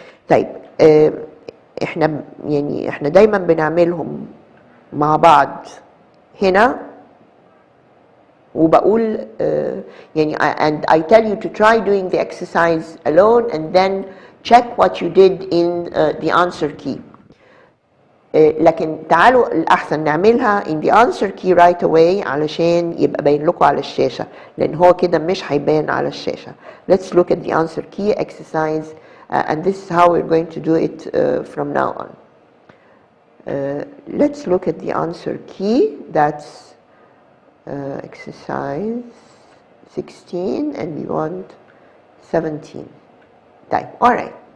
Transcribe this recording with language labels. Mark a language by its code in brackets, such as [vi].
[en] طيب احنا دايما بنعملهم مع بعض هنا وبقول and I tell you to try doing the exercise alone and then check what you did in the answer key. [ar] لكن تعالوا الأحسن نعملها in the answer key right away علشان يبقى باين لكم على الشاشة لأن هو كده مش هيبان على الشاشة. [en] Let's look at the answer key exercise and this is how we're going to do it from now on. Let's look at the answer key. That's exercise 16 and we want 17. طيب alright.